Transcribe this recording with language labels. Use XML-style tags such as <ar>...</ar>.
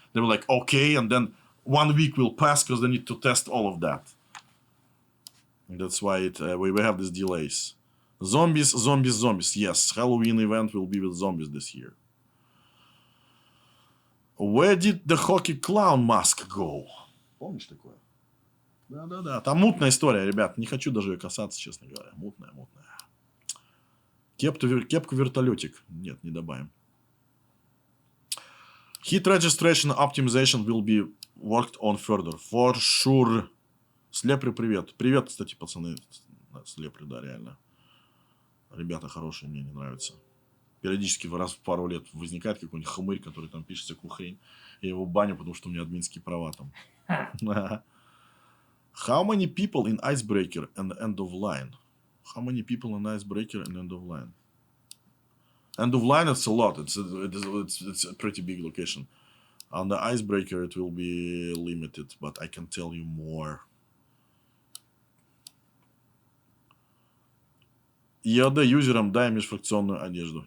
<en>They were like, okay, and then 1 week will pass because they need to test all of that. And that's why we have these delays. Zombies. Yes, Halloween event will be with zombies this year. Where did the hockey clown mask go?</en> <ru>Помнишь такое? Да. Там мутная история, ребят. Не хочу даже ее касаться, честно говоря. Мутная. Кепку-вертолетик. Нет, не добавим.</ru> <en>Hit registration optimization will be worked on further. For sure.</en> <ru>Слепры, привет. Привет, кстати, пацаны. Слепры, да, реально. Ребята хорошие, мне не нравятся. Периодически раз в пару лет возникает какой-нибудь хмырь, который там пишет всякую хрень. Я его баню, потому что у меня админские права там.</ru> <en>How many people in IceBreaker and End of Line? How many people in IceBreaker and End of Line? End of Line, it's a lot. It's a pretty big location. On the IceBreaker, it will be limited, but I can tell you more.</en> <ru>ЕОД юзерам дай межфракционную одежду.</ru>